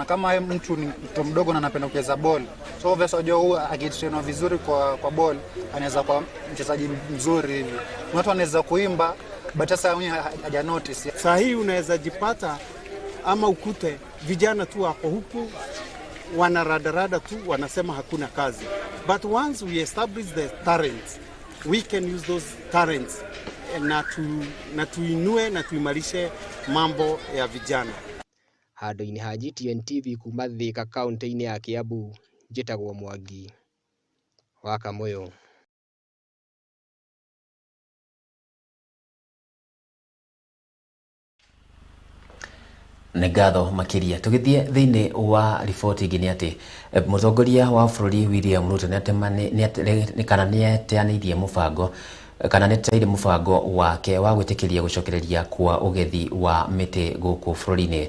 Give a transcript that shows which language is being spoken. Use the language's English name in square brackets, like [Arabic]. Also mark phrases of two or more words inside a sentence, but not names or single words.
[Swahili] Kama mtu ni mtu mdogo na anapenda kucheza ball, [English] so obviously [Swahili] unajua akitrain vizuri kwa ball anaweza kuwa mchezaji mzuri hivi. Watu wanaweza kuimba but sasa haja notice. Sasa hii unaweza jipata ama ukute vijana tu wako huku wanaradarada tu wanasema hakuna kazi. [English] But once we establish the talents, we can use those talents [Swahili] na tuinue na tuimarishe mambo ya vijana. [Kikuyu] Handũ-inĩ ha GTN TV kuma Thika kaunti-inĩ ya Kiambu, njĩtagwo Mwangi wa Kamoyo. Nĩ ngatho makiria tugithie thiini wa riboti ingi ni ati mutongoria wa bururi William Ruto ni kana ni eteanirie mubango kana neteire mubango wake wa gwitikiria gucokereria kwa ugethi wa miti guku bururi-ini.